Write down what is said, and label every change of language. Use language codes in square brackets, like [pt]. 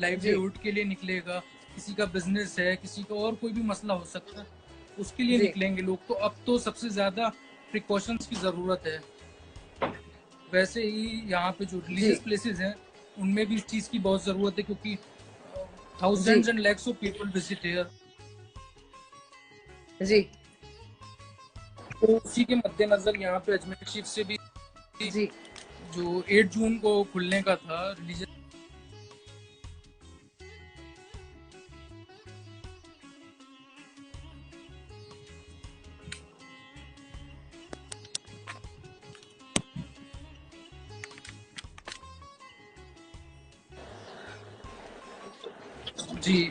[hi] Livelihood के लिए निकलेगा, किसी का बिजनेस है, किसी का और कोई भी मसला हो सकता है, उसके लिए जी निकलेंगे लोग. तो अब तो सबसे ज्यादा प्रिकॉशंस की जरूरत है. वैसे ही यहाँ पे जो जी रिलीजियस प्लेसेस हैं उनमें भी इस चीज की बहुत जरूरत है, क्योंकि जी [en] thousands and lakhs of people visit here. [hi] जी तो उसी के मद्देनजर यहाँ पे अजमेर शरीफ से भी जी जो 8 जून को खुलने का था रिलीजियस, जी